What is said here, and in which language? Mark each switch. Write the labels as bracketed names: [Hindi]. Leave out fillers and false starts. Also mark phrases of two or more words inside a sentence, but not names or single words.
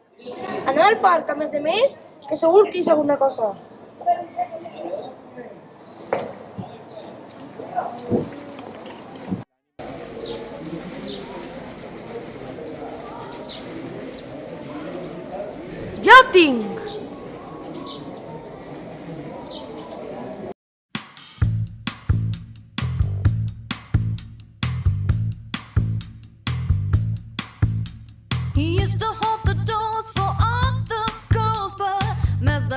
[Catalan] Anem al parc, a més de més, que segur que hi és alguna cosa. Ja ho tinc! [English] He used to hold the doors for all the girls, but Mr.